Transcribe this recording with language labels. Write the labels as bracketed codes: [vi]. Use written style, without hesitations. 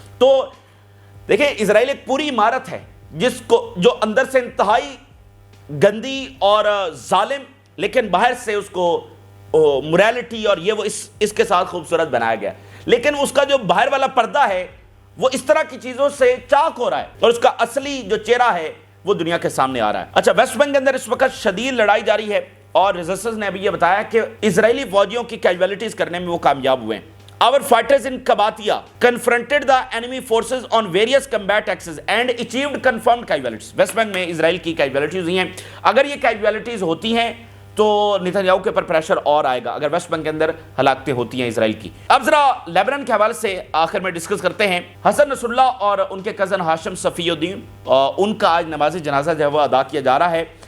[ur] تو دیکھیں اسرائیل ایک پوری عمارت ہے جو اندر سے انتہائی گندی اور ظالم، لیکن باہر سے اس کو موریلٹی اور یہ وہ اس کے ساتھ خوبصورت بنایا گیا. لیکن اس کا جو باہر والا پردہ ہے وہ اس طرح کی چیزوں سے چاک ہو رہا ہے اور اس کا اصلی جو چہرہ ہے وہ دنیا کے سامنے آ رہا ہے. اچھا، ویسٹ بینک کے اندر اس وقت شدید لڑائی جاری ہے اور ریسرچرز نے ابھی یہ بتایا کہ اسرائیلی فوجیوں کی کیجویلٹیز کرنے میں وہ کامیاب ہوئے ہیں. [en] Our fighters in Kabatia confronted the enemy forces on various combat axes and achieved confirmed casualties. [ur] Waste bank میں اسرائیل کی کیجویلٹیز ہوئی ہیں. اگر یہ کیجویلٹیز ہوتی ہیں تو نتنیاہو کے اوپر پریشر اور آئے گا اگر ویسٹ بینک کے اندر ہلاکتیں ہوتی ہیں اسرائیل کی. اب ذرا لیبنان کے حوالے سے آخر میں ڈسکس کرتے ہیں. حسن نصر اللہ اور ان کے کزن ہاشم صفی الدین، ان کا آج نماز جنازہ جو ہے وہ ادا کیا جا رہا ہے.